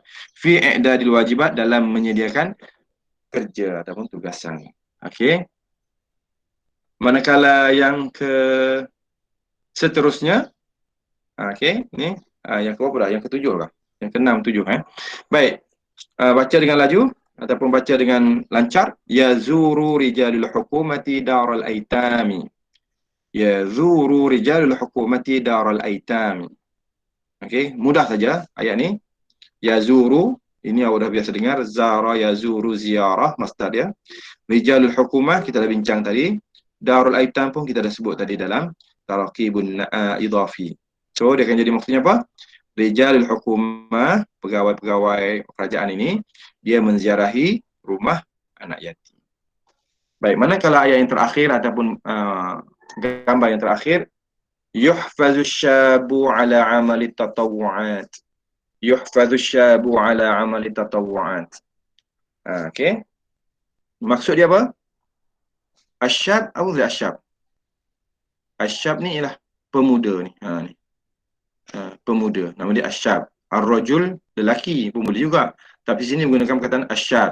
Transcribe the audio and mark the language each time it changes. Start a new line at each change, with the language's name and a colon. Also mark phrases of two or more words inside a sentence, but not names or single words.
Arabic: في إعداد الواجبات,
Malay: dalam menyediakan kerja ataupun tugasan. Okey. Manakala yang seterusnya, okey, ni yang ke berapa dah? Yang ke-7 kah? Yang ke-6, 7 Baik. Baca dengan laju ataupun baca dengan lancar.
Arabic: يزور رجال الحكومة دار الأيتام. يزور رجال الحكومة دار الأيتام.
Malay: Okey, mudah saja ayat ni. Yazuru, ini awak dah biasa dengar,
Arabic: زار يزور
Malay: ziarah masdar dia.
Arabic: رجال الحكومة
Malay: kita dah bincang tadi.
Arabic: دار الأيتام
Malay: pun kita dah sebut tadi dalam
Arabic: تراكيب إضافي.
Malay: So dia akan jadi maksudnya apa?
Arabic: رجال الحكومة,
Malay: pegawai-pegawai kerajaan ini, dia menziarahi rumah anak yatim. Baik, manakala ayat yang terakhir ataupun gambar yang terakhir,
Arabic: يحفز الشباب على أعمال التطوعات. يحفز الشباب على أعمال التطوعات.
Malay: Okey. Maksud dia apa? Asyab atau asyab? Asyab ni ialah pemuda ni. Ni. Pemuda. Nama dia asyab. Ar-rajul, lelaki pun boleh juga. Tapi sini menggunakan perkataan asyab.